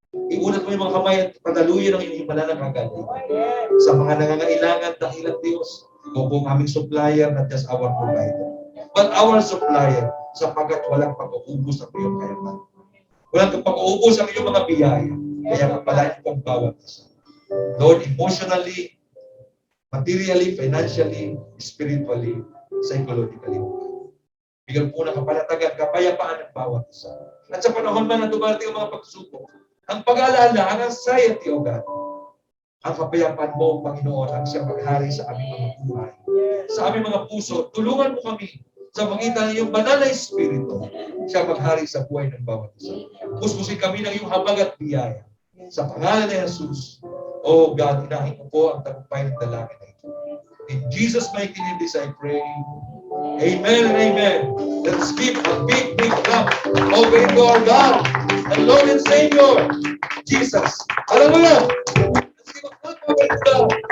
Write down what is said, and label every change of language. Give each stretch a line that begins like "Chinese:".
Filipino: Iunat mo yung mga kamay at padaluyan ang inyong mananakagaling. Sa mga nangangailangan, dahilan Diyos, ikaw po ang aming supplier,
English: not just our provider, but our supplier,
Filipino: sapagkat walang pag-uubos ang iyong kayaman. Walang pag-uubos ang iyong mga biyaya. Kaya kapalain po ang bawat isa.
English: Lord, emotionally, materially, financially, spiritually, psychologically.
Filipino: Bigyan po ng kapalatagan, kapayapaan ng bawat isa. At sa panahon man na dumarating ang mga pagsubok, ang pag-aalala, ang anxiety, O God, ang kapayapaan mo, Panginoon, ang siyang maghari sa aming mga buhay, sa aming mga puso. Tulungan mo kami sa magitan ng iyong banal na Espiritu, siya maghari sa buhay ng bawat isa. Puspusin kami ng iyong habag at biyaya. Sa pangalan ni Jesus, O God, inahin ko po ang tagumpay ng dalangin na ito.
English: In Jesus' mighty name, this I pray. Amen and amen. Let's give a big, big clap over to our God, and Lord and Savior, Jesus. Hallelujah! Let's give a clap over to God.